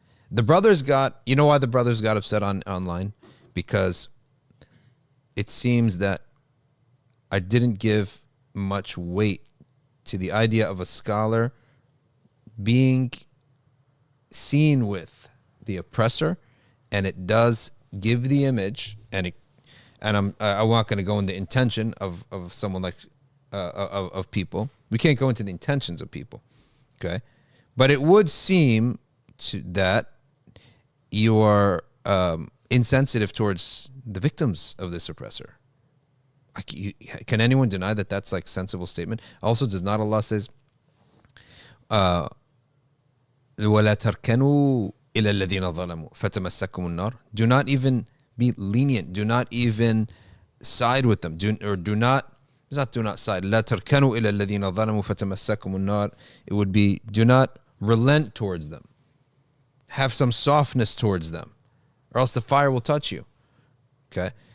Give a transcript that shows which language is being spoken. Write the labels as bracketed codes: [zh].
[en] The brothers you know why the brothers got upset online? Because it seems that I didn't give much weight to the idea of a scholar being seen with the oppressor, and it does give the image, and I'm not going to go into intention of someone like of people. We can't go into the intentions of people, okay? But it would seem that you are insensitive towards the victims of this oppressor. Can anyone deny that that's like sensible statement? Also, does not Allah says, [ar] وَلَا تَرْكَنُوا إِلَى الَّذِينَ ظَلَمُوا فَتَمَسَّكُمُ النَّارِ. [en] Do not even be lenient. Do not even side with them. Do not side. [ar] لَا تَرْكَنُوا إِلَى الَّذِينَ ظَلَمُوا فَتَمَسَّكُمُ النَّارِ. [en] It would be, do not relent towards them. Have some softness towards them, or else the fire will touch you. Okay?